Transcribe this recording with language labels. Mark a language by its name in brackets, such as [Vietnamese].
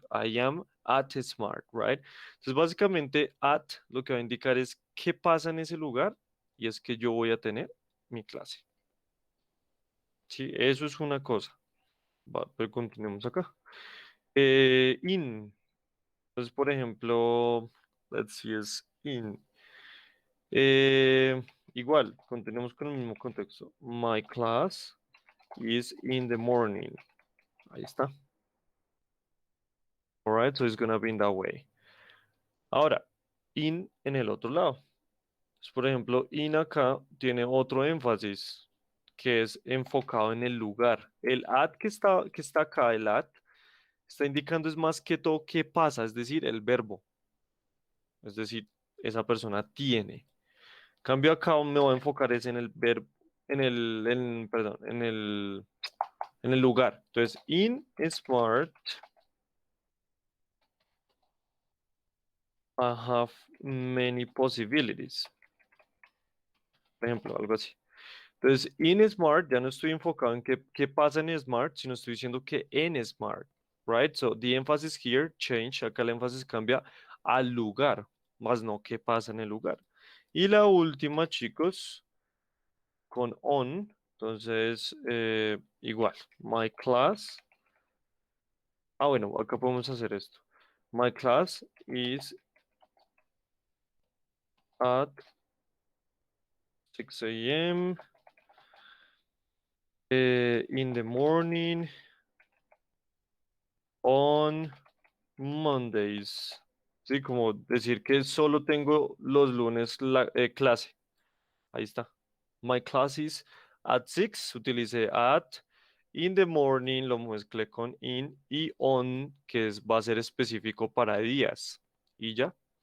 [English] I am at Smart, right? [Spanish] Entonces, básicamente, at lo que va a indicar es qué pasa en ese lugar y es que yo voy a tener mi clase. Sí, eso es una cosa. Pero continuemos acá. In. Entonces, por ejemplo, [English] let's see, [Spanish] es in. Igual, continuemos con el mismo contexto. [English] My class is in the morning. [Spanish] Ahí está. [English] Alright, so it's gonna be in that way. [Spanish] Ahora, in en el otro lado. Entonces, por ejemplo, in acá tiene otro énfasis que es enfocado en el lugar. El at que está acá, el at, está indicando es más que todo qué pasa, es decir, el verbo. Es decir, esa persona tiene. Cambio acá me voy a enfocar es en el verbo, perdón, en el lugar. Entonces, [English] in smart, I have many possibilities. [Spanish] Por ejemplo, algo así. Entonces, in Smart ya no estoy enfocado en qué pasa en Smart, sino estoy diciendo que en Smart, right? [English] So, the emphasis here change, [Spanish] acá el énfasis cambia al lugar, más no qué pasa en el lugar. Y la última, chicos, con on, entonces, igual, [English] my class. [Spanish] Bueno, acá podemos hacer esto. [English] My class is at 6 a.m. In the morning on Mondays. [Spanish] Sí, como decir que solo tengo los lunes clase. Ahí está. [English] My class is at 6. [Spanish] Utilicé [English] at. In the morning [Spanish] lo mezclé con in. Y on, que va a ser específico para días. Y ya.